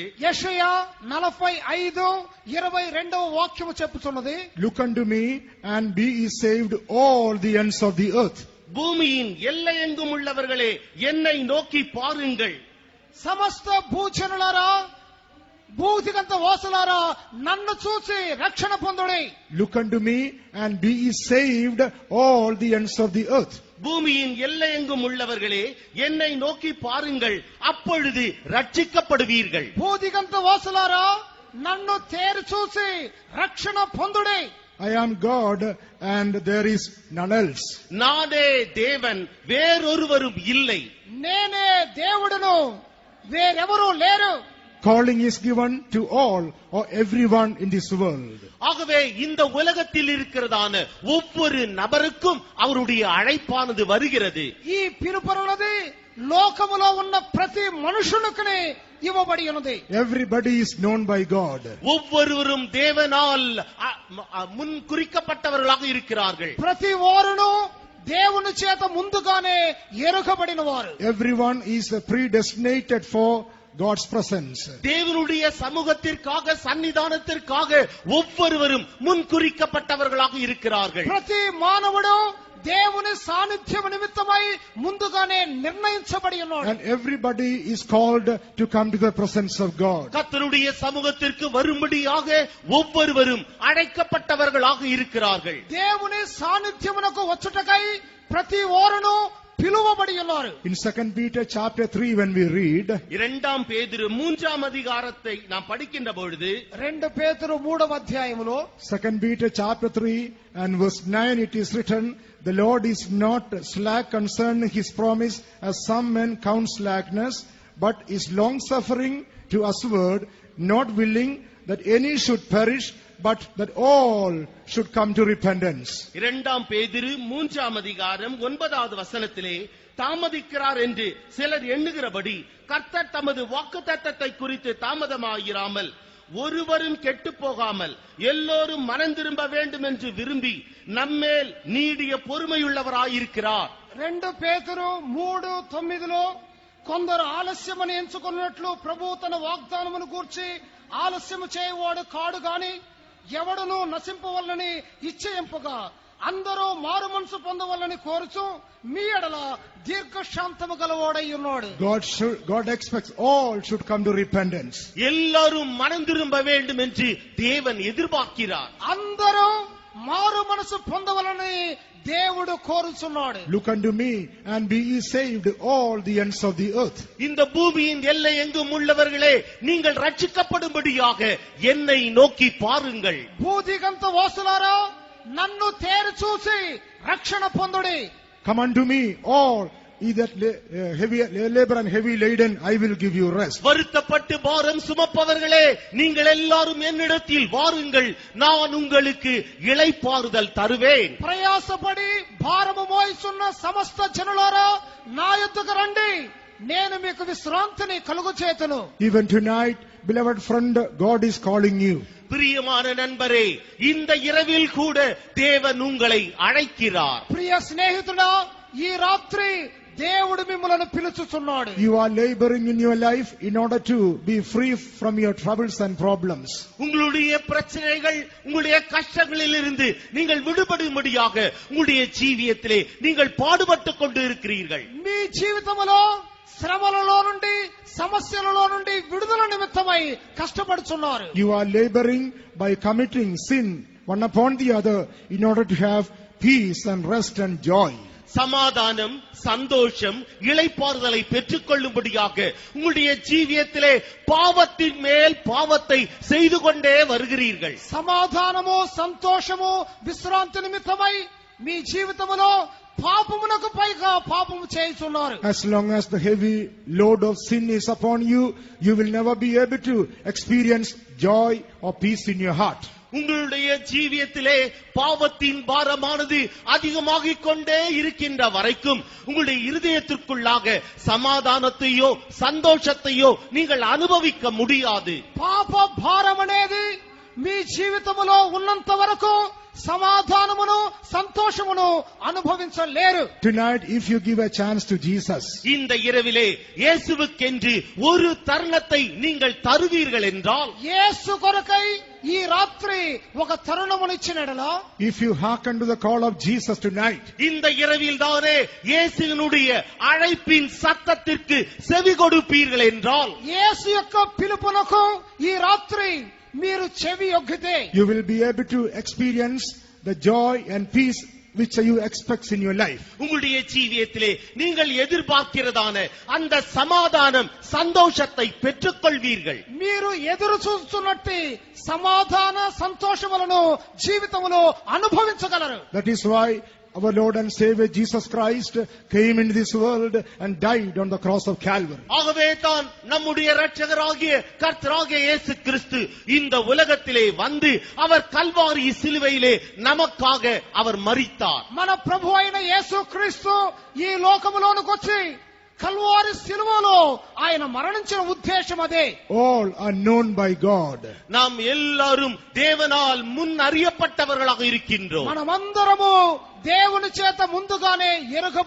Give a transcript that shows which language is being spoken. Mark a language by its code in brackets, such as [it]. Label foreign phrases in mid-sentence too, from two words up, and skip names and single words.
[te] యెషయా 45:22 వాక్యము చెప్పుచున్నది, [en] look unto me and be ye saved all the ends of the earth. [ta] பூமியின் எல்லையெங்கும் உள்ளவர்களே, என்னை நோக்கி பாருங்கள். [te] సమస్త భూజనులారా, భూదిగంత వాసులారా, నన్ను చూసి రక్షణ పొందుడి. [en] look unto me and be ye saved all the ends of the earth. [ta] பூமியின் எல்லையெங்கும் உள்ளவர்களே, என்னை நோக்கி பாருங்கள், அப்பொழுது ரட்சிக்கப்படுவீர்கள். [te] భూదిగంత వాసులారా, నన్ను తేరి చూసి రక్షణ పొందుడి. [en] I am God and there is none else. [ta] நானே தேவன், வேறொருவரும் இல்லை. [te] నేనే దేవుడును, వేరెవరూ లేరు. [en] calling is given to all or everyone in this world. [ta] ஆகவே இந்த உலகத்தில் இருக்கிறதான ஒவ்வொரு நபருக்கும் அவருடைய அழைப்பானது வருகிறது. [te] ఈ పిలుపున్నది లోకములో ఉన్న ప్రతి మనుషునికి ఇవ్వబడి ఉన్నది. [en] everybody is known by God. [ta] ஒவ்வொருவரும் தேவனால் முன் குறிக்கப்பட்டவர்களாக இருக்கிறார்கள். [te] ప్రతి వారును దేవుని చేత ముందుగానే ఎరుగబడిన వారు. [en] everyone is predestinated for God's presence. [ta] தேவனுடைய சமூகத்திற்காக சன்னிதானத்திற்காக ஒவ்வொருவரும் முன்குறிக்கப்பட்டவர்களாக இருக்கிறார்கள். [te] ప్రతి మానవుడు దేవుని సాన్నిధ్యం నిమిత్తమై ముందుగానే నిర్ణయించబడి ఉన్నాడు. [en] And everybody is called to come to the presence of God. [ta] கர்த்தருடைய சமூகத்திற்கு வரும்படியாக ஒவ்வொருவரும் அழைக்கப்பட்டவர்களாக இருக்கிறார்கள். [te] దేవుని సాన్నిధ్యమునకు వచ్చుటకై ప్రతి ఓరును పిలువబడి ఉన్నారు. [en] In 2 Peter chapter 3 when we read, [ta] இரண்டாம் பேதுரு 3ஆம் அதிகாரத்தை நாம் படிக்கின்ற பொழுது [te] 2 పేతురు 3వ అధ్యాయములో [en] 2 Peter chapter 3 and verse 9 it is written, the Lord is not slack concerning his promise, as some men count slackness, but is long suffering to usward, not willing that any should perish, but that all should come to repentance. [ta] இரண்டாம் பேதுரு 3ஆம் அதிகாரம் 9வது வசனத்திலே, தாமதிக்கிறார் என்று சிலர் எண்ணுகிறபடி கர்த்தர் தமது வாக்குத்தத்தத்தை குறித்து தாமதமாயிராமல் ஒருவரும் கெட்டு போகாமல் எல்லோரும் மனம் திரும்ப வேண்டும் என்று விரும்பி நம்மேல் நீடிய பொறுமையுள்ளவராயிருக்கிறார். [te] 2 పేతురు 3:9లో కొందరు ఆలస్యమని ఎంచుకున్నట్లు ప్రభు తన వాగ్దానమును గూర్చి ఆలస్యము చేయవాడు కాడు గాని ఎవడును నశింపవలనని ఇచ్చేయింపగా అందరూ మారు మనసు పొందవలని కోరుచు మీ ఎడల దీర్ఘశాంతము గలవాడై ఉన్నాడు. [en] God expects all should come to repentance. [ta] எல்லாரும் மனம் திரும்ப வேண்டும் என்று தேவன் எதிர்பார்க்கிறார். [te] అందరూ మారు మనసు పొందవలని దేవుడు కోరుచున్నాడు. [en] Look unto me and be ye saved all the ends of the earth. [ta] இந்த பூமியின் எல்லை எங்கும் உள்ளவர்களே, நீங்கள் ரட்சிக்கப்படும்படியாக என்னை நோக்கி பாருங்கள். [te] భూదిగంత వాసులారా నన్ను తేరి చూసి రక్షణ పొందుడి. [en] Come unto me all ye that labor and heavy laden, I will give you rest. [ta] வருத்தப்பட்டு பாரம் சுமப்பவர்களே, நீங்கள் எல்லாரும் என்னிடத்தில் வாருங்கள், நான் உங்களுக்கு இளைப்பாறுதல் தருவேன். [te] ప్రయాసపడి భారము మోయిచున్న సమస్త జనులారా నా యొద్దకు రండి, నేను మీకు విశ్రాంతిని కలుగచేతును. [en] Even tonight, beloved friend, God is calling you. [ta] பிரியமான நண்பரே, இந்த இரவில் கூட தேவன் உங்களை அழைக்கிறார். [te] ప్రియ స్నేహితుడా, ఈ రాత్రి దేవుడు మిమ్మల్ని పిలుచుచున్నాడు. [en] You are laboring in your life in order to be free from your troubles and problems. [ta] உங்களுடைய பிரச்சனைகள், உங்களுடைய கஷ்டங்களில் இருந்து நீங்கள் விடுபடும்படியாக உங்களுடைய ஜீவியத்திலே நீங்கள் பாடுபட்டுக் கொண்டு இருக்கிறீர்கள். [te] మీ జీవితంలో శ్రమలలో నుండి సమస్యలలో నుండి విడుదల నిమిత్తమై కష్టపడుచున్నారు. [en] You are laboring by committing sin one upon the other in order to have peace and rest and joy. [ta] சமாதானம், சந்தோஷம், இளைப்பாறுதலை பெற்றுக் கொள்ளும்படியாக உங்களுடைய ஜீவியத்திலே பாவத்தின் மேல் பாவத்தை செய்து கொண்டே வருகிறீர்கள். [te] సమాధానము, సంతోషము, విశ్రాంతి నిమిత్తమై మీ జీవితంలో పాపమునకు పైగా పాపము చేయుచున్నారు. [en] As long as the heavy load of sin is upon you, you will never be able to experience joy or peace in your heart. [ta] உங்களுடைய ஜீவியத்திலே பாவத்தின் பாரமானது அதிகமாகிக் கொண்டே இருக்கின்ற வரைக்கும் உங்களுடைய இருதயத்திற்குள்ளாக சமாதானத்தையோ சந்தோஷத்தையோ நீங்கள் அனுபவிக்க முடியாது. [te] పాప భారం అనేది మీ జీవితంలో ఉన్నంత వరకు సమాధానమును సంతోషమును అనుభవించలేరు. [en] Tonight, if you give a chance to Jesus, [ta] இந்த இரவிலே இயேசுவுக்கென்று ஒரு தருணத்தை நீங்கள் தருவீர்கள் என்றால், [te] యేసు కొరకై ఈ రాత్రి ఒక తరుణమును ఇచ్చినడలా, [en] if you hearken to the call of Jesus tonight, [ta] இந்த இரவில் தானே இயேசுவினுடைய அழைப்பின் சத்தத்திற்கு செவி கொடுப்பீர்கள் என்றால், [te] యేసు యొక్క పిలుపునకు ఈ రాత్రి మీరు చెవి ఒగ్గితే, [en] you will be able to experience the joy and peace which you expect in your life. [ta] உங்களுடைய ஜீவியத்திலே நீங்கள் எதிர்பார்க்கிறதான அந்த சமாதானம், சந்தோஷத்தை பெற்றுக் கொள்வீர்கள். [te] మీరు ఎదురు చూస్తున్నట్టు సమాధాన సంతోషములను జీవితములో అనుభవించగలరు. [en] That is why our Lord and Savior Jesus Christ came into this world and died on the cross of Calvary. [ta] ஆகவே தான் நம்முடைய இரட்சகராகிய கர்த்தராகிய இயேசு கிறிஸ்து இந்த உலகத்திலே வந்து அவர் கல்வாரி சிலுவையிலே நமக்காக அவர் மரித்தார். [te] మన ప్రభు అయిన యేసు క్రీస్తు ఈ లోకములోనికి వచ్చి కల్వారి శిలువలో ఆయన మరణించిన ఉద్దేశం అదే. [en] All are known by God. [ta] நாம் எல்லாரும் தேவனால் முன் அறியப்பட்டவர்களாக இருக்கின்றோம். [te] మనమందరము దేవుని చేత ముందుగానే ఎరుగబడిన వారు.